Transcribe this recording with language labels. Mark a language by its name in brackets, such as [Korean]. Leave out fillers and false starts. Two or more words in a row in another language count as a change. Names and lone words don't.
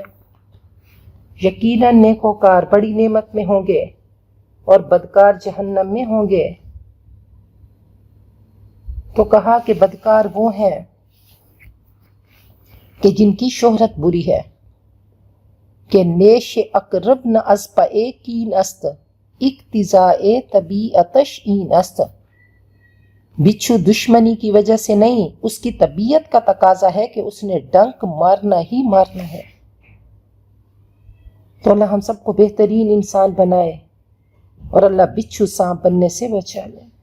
[Urdu] یقیناً نیکوکار بڑی نعمت میں ہوں گے اور بدکار جہنم میں ہوں گے۔ تو کہا کہ بدکار وہ ہیں کہ جن کی شہرت بری ہے، کہ [Persian] نیش اقرب نہ از پئے کین است، اقتضاء طبیعتش این است۔ [Urdu] بچھو دشمنی کی وجہ سے نہیں، اس کی طبیعت کا تقاضا ہے کہ اس نے ڈنک مارنا ہی مارنا ہے۔ تو اللہ ہم سب کو بہترین انسان بنائے اور اللہ بچھو سانپ بننے سے بچا لے۔